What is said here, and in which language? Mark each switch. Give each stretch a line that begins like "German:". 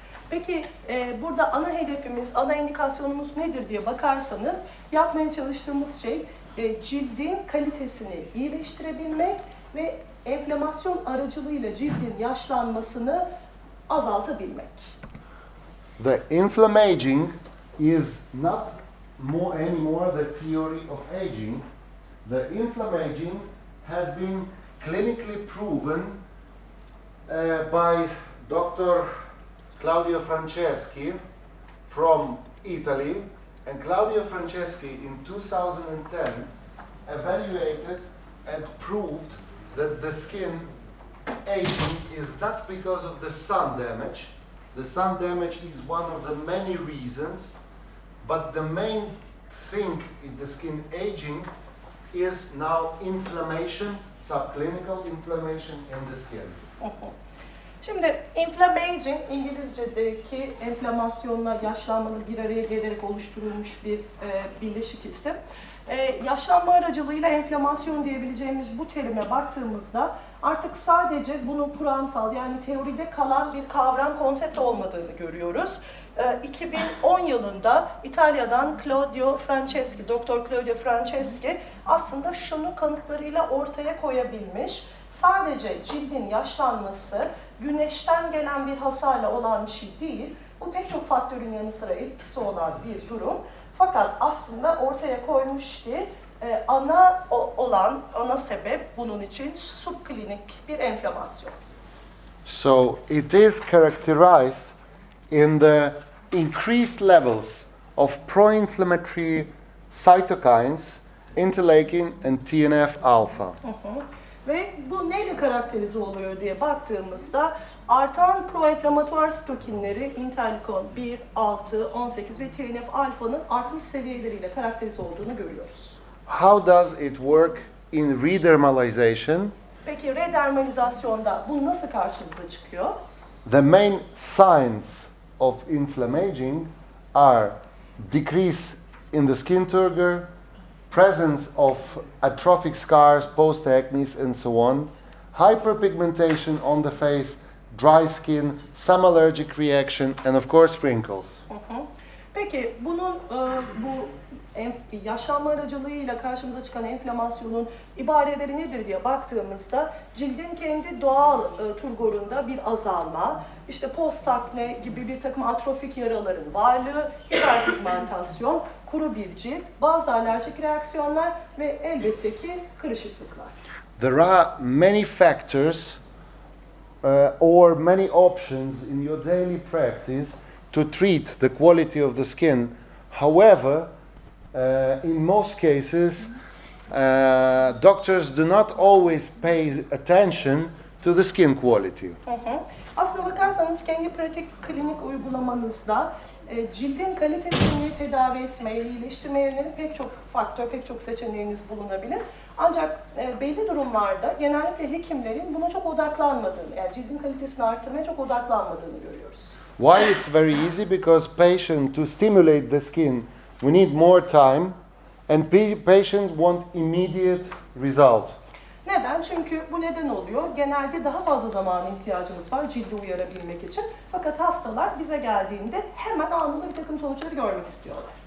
Turkish: Peki burada ana hedefimiz, ana indikasyonumuz nedir diye bakarsanız yapmaya çalıştığımız şey cildin kalitesini iyileştirebilmek ve enflamasyon aracılığıyla cildin yaşlanmasını azaltabilmek.
English: The inflammaging is not anymore the theory of aging. The inflammaging has been clinically proven by Dr. Claudio Franceschi from Italy, and Claudio Franceschi in 2010 evaluated and proved that the skin aging is not because of the sun damage. The sun damage is one of the many reasons, but the main thing in the skin aging is now inflammation, subclinical inflammation in the skin.
Turkish: Şimdi inflammaging İngilizce'deki enflamasyonla yaşlanmanın bir araya gelerek oluşturulmuş bir birleşik isim. Yaşlanma aracılığıyla enflamasyon diyebileceğimiz bu terime baktığımızda artık sadece bunun kuramsal yani teoride kalan bir kavram, konsept olmadığını görüyoruz. 2010 yılında İtalya'dan Claudio Franceschi, Doktor Claudio Franceschi aslında şunu kanıtlarıyla ortaya koyabilmiş. Sadece cildin yaşlanması güneşten gelen bir hasarla olan bir şey değil. Bu pek çok faktörün yanı sıra etkisi olan bir durum. Fakat aslında ortaya koymuş ki ana sebep bunun için subklinik bir enflamasyon.
English: So it is characterized in the increased levels of pro-inflammatory cytokines, interleukin and TNF-alpha.
Turkish: Ve bu neyle karakterize oluyor diye baktığımızda artan proenflamatuar stokinleri interleukin 1, 6, 18 ve TNF-alfa'nın artmış seviyeleriyle karakterize olduğunu görüyoruz.
English: How does it work in redermalization?
Turkish: Peki redermalizasyonda bu nasıl karşımıza çıkıyor?
English: The main signs of inflammaging are decrease in the skin turgor, presence of atrophic scars, post-acne, and so on, hyperpigmentation on the face, dry skin, some allergic reaction, and of course wrinkles.
Turkish: Peki bunun bu yaşlanma aracılığıyla karşımıza çıkan enflamasyonun ibareleri nedir diye baktığımızda cildin kendi doğal turgorunda bir azalma, işte post-akne gibi bir takım atrofik yaraların varlığı, hiperpigmentasyon, kuru bir cilt, bazı alerjik reaksiyonlar ve elbette ki kırışıklıklar.
English: There are many factors or many options in your daily practice to treat the quality of the skin. However, in most cases, doctors do not always pay attention to the skin quality.
Turkish: Aslına bakarsanız kendi pratik klinik uygulamanızda cildin kalitesini tedavi etmeye, iyileştirmeye yönelik pek çok faktör, pek çok seçeneğiniz bulunabilir. Ancak belli durumlarda genellikle hekimlerin buna çok odaklanmadığını, yani cildin kalitesini arttırmaya çok odaklanmadığını görüyoruz.
English: Why it's very easy? Because patient to stimulate the skin, we need more time, and patients want immediate result.
Turkish: Neden? Çünkü bu neden oluyor? Genelde daha fazla zamana ihtiyacımız var cildi uyarabilmek için. Fakat hastalar bize geldiğinde hemen anında bir takım sonuçları görmek istiyorlar.